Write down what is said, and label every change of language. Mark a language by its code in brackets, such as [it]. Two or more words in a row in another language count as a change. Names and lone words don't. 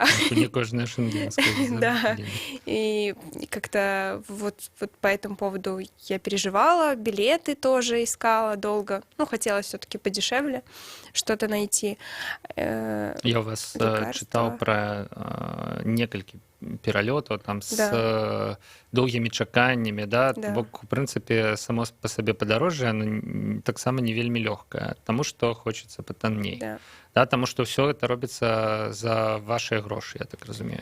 [ru] Не кожная шенгенская виза. Да. И как-то вот по этому поводу я переживала, билеты тоже искала долго. Ну, хотелось все-таки подешевле что-то найти. Я у вас читал про [be] некалькі пералётаў там з доўгімі чаканнямі, да? Бок, у прынцыпе, само па сабе падарожжа таксама не вельмі лёгкае, таму што хочацца патанней. Да, таму што ўсё гэта робіцца за вашыя грошы, я так разумею.